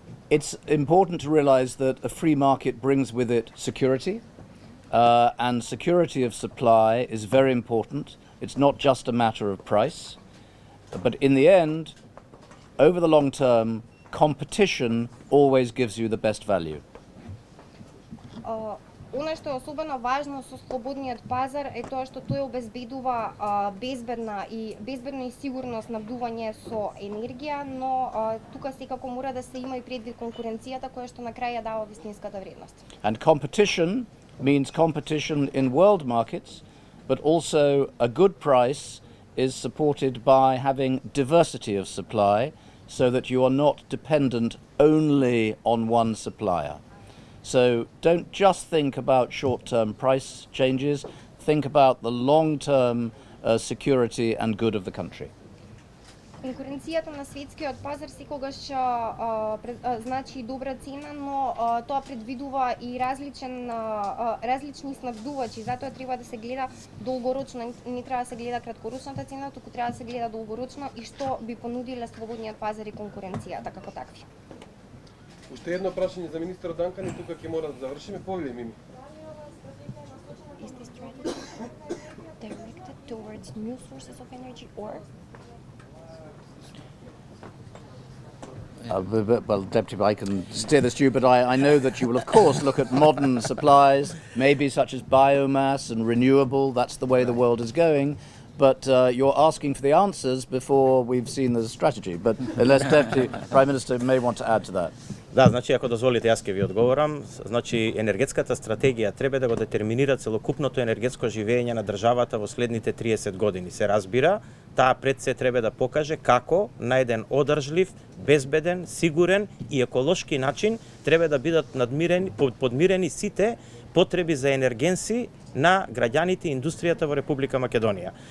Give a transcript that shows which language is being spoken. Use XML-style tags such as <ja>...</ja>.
<en>It's important to realize that a free market brings with it security, and security of supply is very important. It's not just a matter of price, but in the end, over the long term, competition always gives you the best value.</en> <mk>Она што е особено важно со слободниот пазар е тоа што тој обезбедува безбедно и сигурно снабдување со енергија, но тука секако мора да се има и предвид конкуренцијата која што на крај ја дава вистинската вредност.</mk> <en>And competition means competition in world markets, but also a good price is supported by having diversity of supply so that you are not dependent only on one supplier. So don't just think about short-term price changes, think about the long-term security and good of the country.</en> <mk>Конкуренцијата на светскиот пазар секогаш значи добра цена, но тоа предвидува и различни снабдувачи, затоа треба да се гледа долгорочно, не треба да се гледа краткорочната цена, туку треба да се гледа долгорочно и што би понудиле слободниот пазар и конкуренцијата како такви. Уште едно прашање за министерот Данкан и тука ќе мора да завршиме. Повеле Мими.</mk> <en>Is this strategy directed towards new sources of energy or? Well, Deputy, I can steer this to you, but I know that you will, of course, look at modern supplies, maybe such as biomass and renewable. That's the way the world is going. But you're asking for the answers before we've seen the strategy. But unless Deputy Prime Minister may want to add to that.</en> <mk>Да, значи ако дозволите јас ќе ви одговорам, значи енергетската стратегија треба да го детерминира целокупното енергетско живење на државата во следните 30 години. Се разбира, таа пред се треба да покаже како на еден одржлив, безбеден, сигурен и еколошки начин треба да бидат подмирени сите потреби за енергенси на граѓаните и индустријата во Република Македонија.</mk>